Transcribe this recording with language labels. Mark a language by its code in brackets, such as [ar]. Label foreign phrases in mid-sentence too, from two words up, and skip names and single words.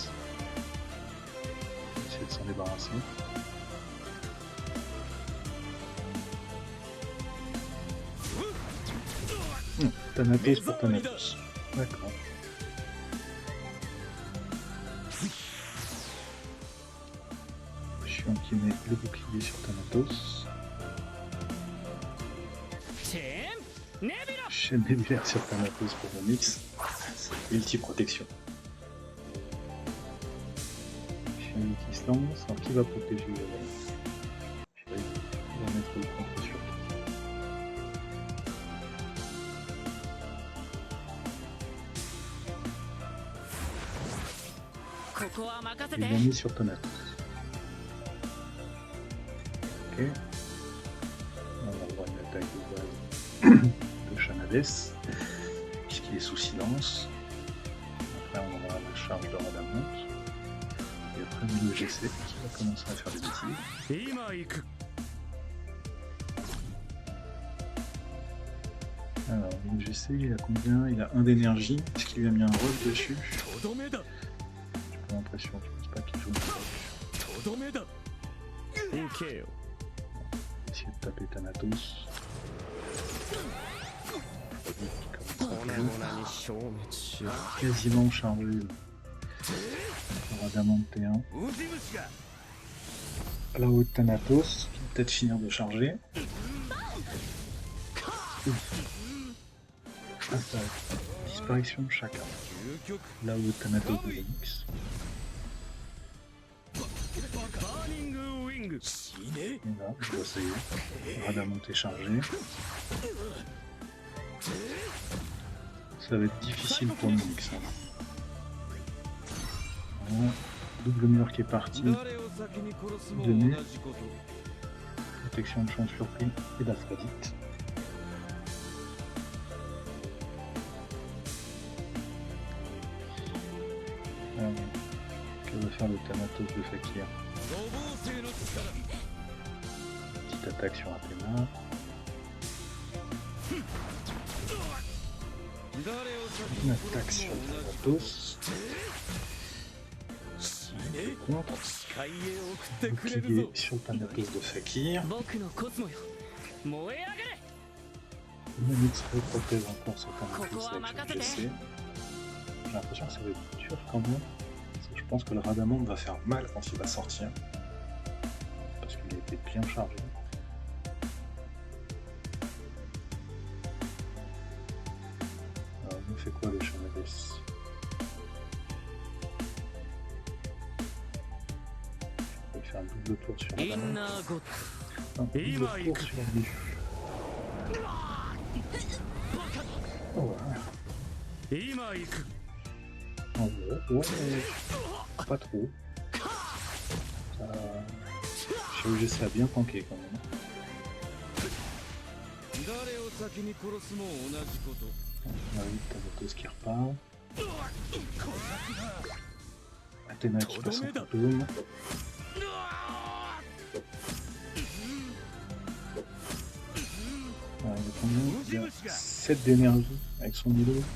[fr] Essayer de s'en débarrasser. Thanatos pour Thanatos. D'accord. Chiant qui met le bouclier sur Thanatos. [ja] チェーンネビラ [fr] Chaîne nébulaire sur Thanatos pour le mix. Multi-protection. Chaîne qui se lance. Alors qui va protéger on va mettre le contre sur. [ja] ここは任せ [fr] Il [ja] て [fr] l'a mis sur Thanatos. Ok. On va avoir une attaque de base de Shanades, puisqu'il est sous silence. Après, on aura la charge de Radamant. Et après, le GC qui va commencer à faire des bêtises. [ja] 今行く [fr] Alors, le GC, il a combien? Il a 1 d'énergie. Est-ce qu'il lui a mis un roll dessus? [ja] とどめだ [fr] J'ai pas l'impression, je pense pas qu'il joue une roll. [ja] とどめだ行けよ [fr] Essayer de taper Thanatos. [ja] 粉々に消滅しろ [fr] Quasiment chargé. Radamant T1. [ja] ウジ虫が [fr] Là haut de Thanatos, qui va peut-être finir de charger. Ah, ça, disparition de chacun. [ja] 究極 [fr] Là haut de Thanatos de Lennox. [ja] バーニングウィング死ね [fr] Et là, je vois ça y est. Radamant est chargé. Ça va être difficile pour Lennox. Voilà. Double mur qui est parti. [ja] 誰を先に殺すも [fr] De [ja] 同 [fr] nu. [ja] じこと [fr] Protection de champ surpris et d'Aphrodite. Que va faire le Thanatos de Fakir? [ja] 五芒星の力 [fr] Petite attaque sur Athéna. [ja] 誰を先 [fr] Une [ja] に [fr] attaque [ja] 殺す [fr] sur [ja] も同じ [fr] Thanatos. [ja] 死ね [fr] Contre. [ja] 海へ送ってくれるぞ [fr] Bouclier sur Thanatos de Fakir. [ja] 僕のコスモよ燃え上がれ [fr] Manix protège encore sur Thanatos Coco, avec son [ja] Makasete. [fr] GC. J'ai l'impression que ça va être dur quand même. Parce que je pense que le Radamant va faire mal quand il va sortir. Parce qu'il a été bien chargé. Alors, il nous fait quoi le Shanades? Il fait un double tour sur イン Radamant. ナーゴッ Un double tour sur lui. Oh, voilà. [ja] ド今行く [fr] En gros, ouais, mais pas trop. Ça, GC a bien tanké quand même. [ja] 誰を先に殺すも同じこと。 [fr] On a eu Thanatos qui repart. Athéna qui passe en fantôme. Il a combien? Il a 7 d'énergie avec son îlot.